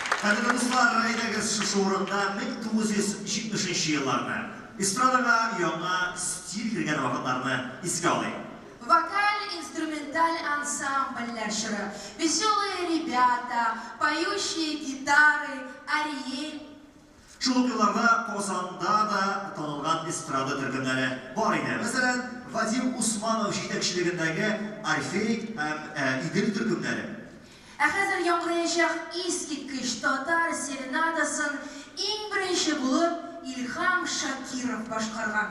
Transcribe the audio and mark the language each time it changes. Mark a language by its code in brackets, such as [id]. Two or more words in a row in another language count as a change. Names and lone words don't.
[tt] Кадерле дуслар, әйдәгез шушы урында 1970 елларны, эстрадага яңа стиль кергән вакытларны искә алыйк. Вокально-инструменталь ансамбльлер шыры, веселые ребята, поющие гитары, Ариэль. Шул ук елларда Казанда да танылган эстрада төркемнәре бар иде. Мәсәлән, Вадим Усманов җитәкчелегендәге Орфей һәм Идел төркемнәре. Ә хәзер яңгыраячак искиткеч татар серенадасын иң беренче булып Илһам Шакиров башкарган.